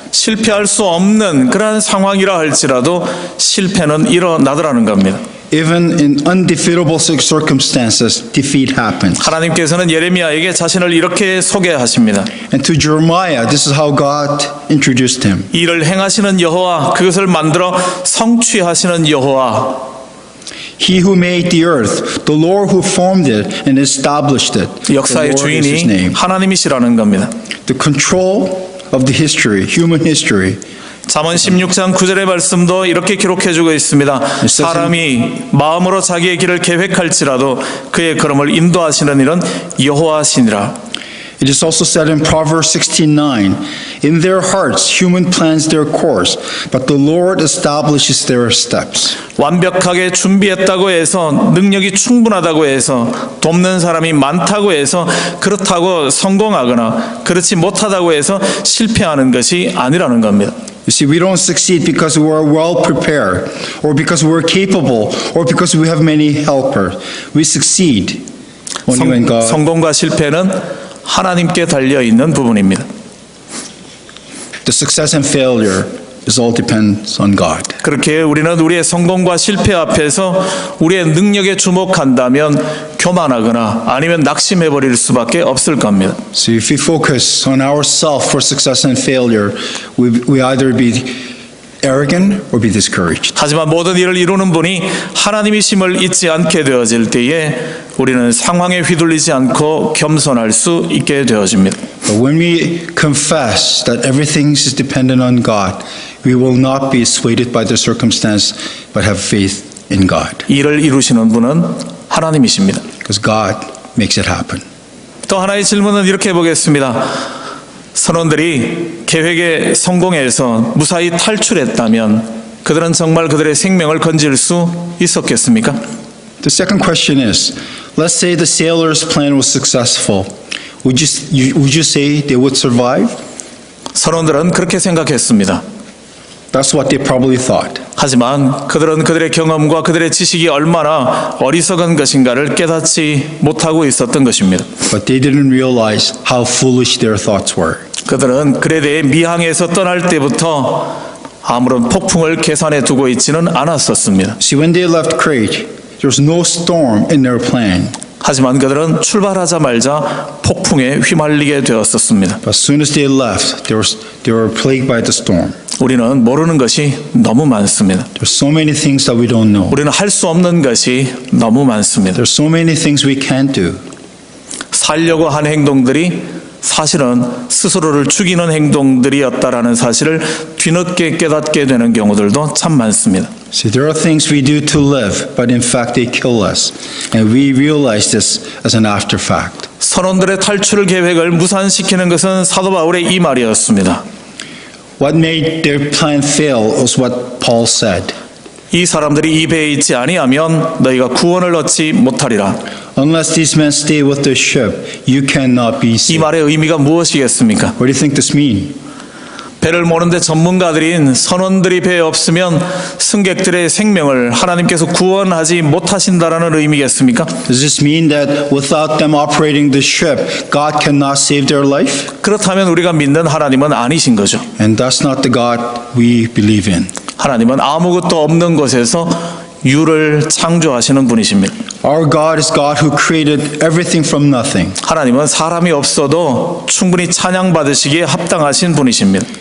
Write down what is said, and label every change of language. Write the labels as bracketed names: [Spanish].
[Korean] 실패할 수 없는 그러한 상황이라 할지라도 실패는 일어나더라는 겁니다. [English] Even in undefeatable circumstances, defeat happens. [Korean] 하나님께서는 예레미야에게 자신을 이렇게 소개하십니다. [English] And to Jeremiah, this is how God introduced him. [Korean] 이를 행하시는 여호와, 그것을 만들어 성취하시는 여호와. [English] He who made the earth, the Lord who formed it and established it. The [Korean] 역사의 [English] Lord is his [Korean] 주인이 [English] name. [Korean] 하나님이시라는 겁니다. [English] The control of the history, human history. [Korean] 잠언 16장 9절의 말씀도 이렇게 기록해주고 있습니다. 사람이 마음으로 자기의 길을 계획할지라도 그의 걸음을 인도하시는 일은 여호와시니라. [English] It is also said in Proverbs 16:9, in their hearts human plans their course, but the Lord establishes their steps. [Korean] 완벽하게 준비했다고 해서 능력이 충분하다고 해서 돕는 사람이 많다고 해서 그렇다고 성공하거나 그렇지 못하다고 해서 실패하는 것이 아니라는 겁니다. [English] You see, we don't succeed because we are well prepared, or because we are capable, or because we have many helpers. We succeed only when God. [Korean] 성공과 실패는 하나님께 달려 있는 부분입니다. [English] The success and failure is all depends on God. [Korean] 그렇게 우리는 우리의 성공과 실패 앞에서 우리의 능력에 주목한다면 교만하거나 아니면 낙심해 버릴 수밖에 없을 겁니다. [English] So if we focus on ourselves for success and failure, we either be arrogant or be discouraged. [Korean] 하지만 모든 일을 이루는 분이 하나님이심을 잊지 않게 되어질 때에 우리는 상황에 휘둘리지 않고 겸손할 수 있게 되어집니다. [English] But when we confess that everything is dependent on God, we will not be swayed by the circumstance, but have faith in God. [Korean] 일을 이루시는 분은 하나님이십니다. [English] Because God makes it happen. [Korean] 또 하나의 질문은 이렇게 해보겠습니다. 선원들이 계획에 성공해서 무사히 탈출했다면 그들은 정말 그들의 생명을 건질 수 있었겠습니까? [English] The second question is, let's say the sailor's plan was successful. Would you say they would survive? [Korean] 선원들은 그렇게 생각했습니다. [English] That's what they probably thought. [Korean] 하지만 그들은 그들의 경험과 그들의 지식이 얼마나 어리석은 것인가를 깨닫지 못하고 있었던 것입니다. [English] But they didn't realize how foolish their thoughts were. [Korean] 그들은 그에 대해 미항에서 떠날 때부터 아무런 폭풍을 계산해 두고 있지는 않았었습니다. [English] See, when they left Crete, there was no storm in their plan. [Korean] 하지만 그들은 출발하자마자 폭풍에 휘말리게 되었었습니다. [English] But as soon as they left, they were plagued by the storm. [Korean] 우리는 모르는 것이 너무 많습니다. [English] There's so many things that we don't know. [Korean] 우리는 할 수 없는 것이 너무 많습니다. [English] There's so many things we can't do. [Korean] 살려고 한 행동들이 사실은 스스로를 죽이는 행동들이었다라는 사실을 뒤늦게 깨닫게 되는 경우들도 참 많습니다. [English] See, there are things we do to live, but in fact they kill us. And we realize this as an after fact. [Korean] 선원들의 탈출 계획을 무산시키는 것은 사도 바울의 이 말이었습니다. [English] What made their plan fail was what Paul said. [Korean] 이 사람들이 이 배에 있지 아니하면 너희가 구원을 얻지 못하리라. [English] Unless these men stay with the ship, you cannot be [Korean] 이 [English] saved. [Korean] 말의 의미가 무엇이겠습니까? [English] What do you think this means? [Korean] 배를 모는데 전문가들인 선원들이 배에 없으면 승객들의 생명을 하나님께서 구원하지 못하신다라는 의미겠습니까? [English] Does this mean that without them operating the ship, God cannot save their life? [Korean] 그렇다면 우리가 믿는 하나님은 아니신 거죠. [English] And that's not the God we believe in. [Korean] 하나님은 아무것도 없는 곳에서 유를 창조하시는 분이십니다. [English] Our God is God who created everything from nothing. [Korean] 하나님은 사람이 없어도 충분히 찬양받으시기에 합당하신 분이십니다.